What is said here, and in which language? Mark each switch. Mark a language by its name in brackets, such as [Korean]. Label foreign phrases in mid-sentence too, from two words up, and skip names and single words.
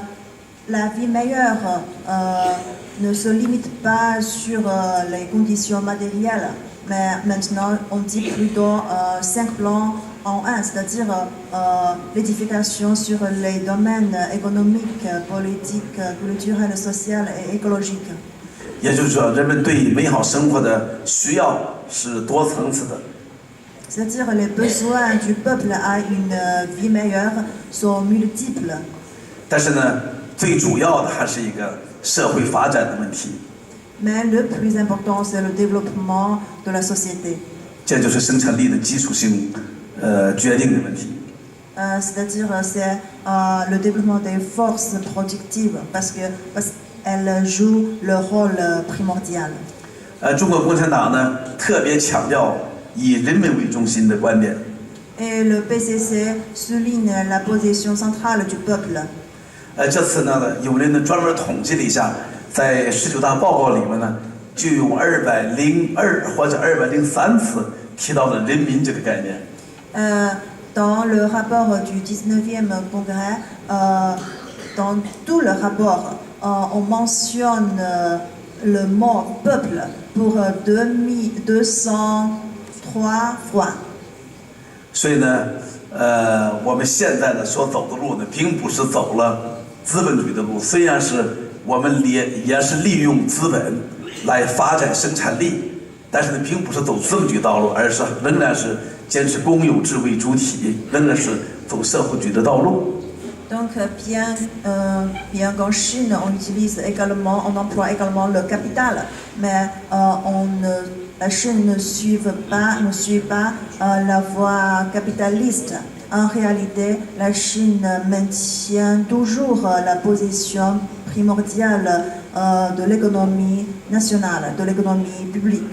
[French] La vie meilleure ne se limite pas sur les conditions matérielles, mais maintenant on dit plutôt 5 plans en un, c'est-à-dire l'édification sur les domaines économiques, politiques, culturels, sociaux et écologiques. [Chinese] 也就是说，人们对美好生活的需要是多层次的。 [French] C'est-à-dire les besoins du peuple à une vie meilleure sont multiples. [Chinese] 但是呢，最主要的还是一个社会发展的问题。 [French] Mais le plus important, c'est le développement de la société. [Chinese] 这就是生产力的基础性决定的问题。 [French] C'est-à-dire c'est le développement des forces productives parce qu'elles jouent le rôle primordial. [Chinese] 中国共产党呢特别强调以人民为中心的观点。 [French] Et le PCC souligne la position centrale du peuple. [Chinese] 这次呢，有人呢专门统计了一下，在19大报告里面呢，就有202或者203次提到了人民这个概念。 [French] Dans le rapport du 19e congrès, dans tout le rapport, on mentionne le mot peuple pour 203 fois. [Chinese] 所以呢，我们现在呢所走的路呢，并不是走了资本主义的路，虽然是我们也是利用资本来发展生产力，但是呢，并不是走资本主义道路，而是仍然是坚持公有制为主体，仍然是走社会主义的道路。 [French] Donc bien qu'en Chine on emploie également le capital, mais la Chine ne suit pas la voie capitaliste. En réalité, la Chine maintient toujours la position primordiale de l'économie nationale, de l'économie publique.